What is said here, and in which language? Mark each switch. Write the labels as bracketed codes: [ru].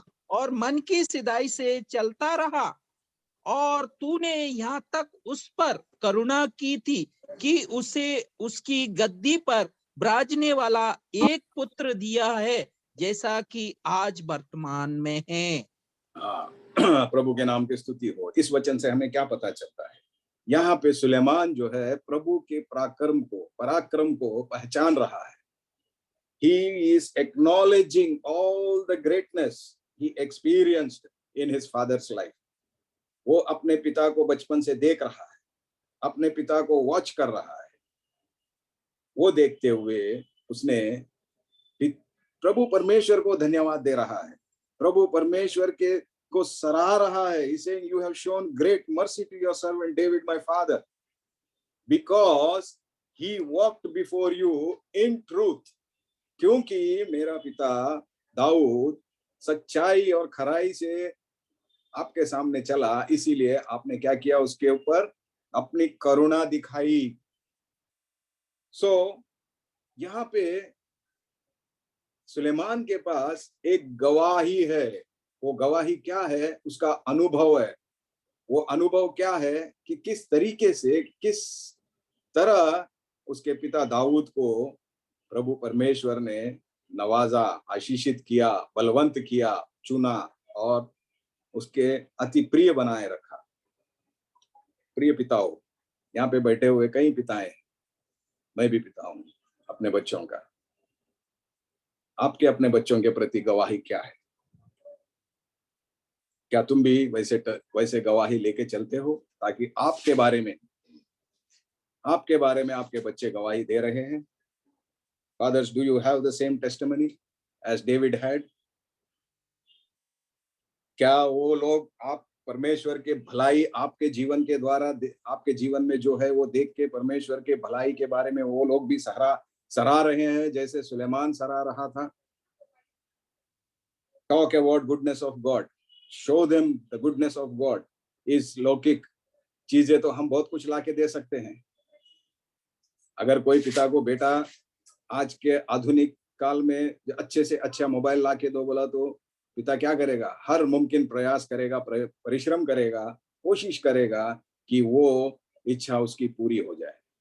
[hi] और मन की सिधाई से चलता रहा, और तूने यहाँ तक उस पर करुणा की थी कि उसे उसकी गद्दी पर विराजने वाला एक पुत्र दिया है, जैसा कि आज वर्तमान में है। हाँ, प्रभु के नाम की स्तुति हो। इस वचन से हमें क्या पता चलता है? यहाँ पे सुलेमान जो है प्रभु के पराक्रम को पहचान रहा है। [en] He is acknowledging all the greatness he experienced in his father's life. [hi] वो अपने पिता को बचपन से देख रहा है, अपने पिता को वॉच कर रहा है। वो देखते हुए उसने प्रभु परमेश्वर को धन्यवाद दे रहा है, प्रभु परमेश्वर के को सराह रहा है। [en] He saying, you have shown great mercy to your servant David, my father, because he walked before you in truth. [hi] क्योंकि मेरा पिता दाऊद सच्चाई और खराई से आपके सामने चला, इसीलिए आपने क्या किया? उसके ऊपर अपनी करुणा दिखाई। यहाँ पे सुलेमान के पास एक गवाही है। वो गवाही क्या है? उसका अनुभव है। वो अनुभव क्या है कि किस तरीके से, किस तरह उसके पिता दाऊद को प्रभु परमेश्वर ने नवाजा, आशीषित किया, बलवंत किया, चुना और उसके अति प्रिय बनाए रखा। प्रिय पिताओं, यहाँ पे बैठे हुए कई पिता हैं, मैं भी पिता हूं अपने बच्चों का। आपके अपने बच्चों के प्रति गवाही क्या है? क्या तुम भी वैसे गवाही लेके चलते हो, ताकि आपके बारे में आपके बच्चे गवाही दे रहे हैं? [en] Fathers, do you have the same testimony as David had? [hi] क्या वो लोग आप परमेश्वर के भलाई आपके जीवन के द्वारा, आपके जीवन में जो है वो देख के परमेश्वर के भलाई के बारे में वो लोग भी सराह रहे हैं, जैसे सुलेमान सराह रहा था? [en] Talk about goodness of God, show them the goodness of God. [hi] इस लौकिक चीजें तो हम बहुत कुछ लाके दे सकते हैं। अगर कोई पिता को बेटा आज के आधुनिक काल में अच्छे से अच्छा मोबाइल लाके दो बोला, तो पिता क्या करेगा? हर मुमकिन प्रयास करेगा, परिश्रम करेगा, कोशिश करेगा कि वो इच्छा उसकी पूरी हो जाए।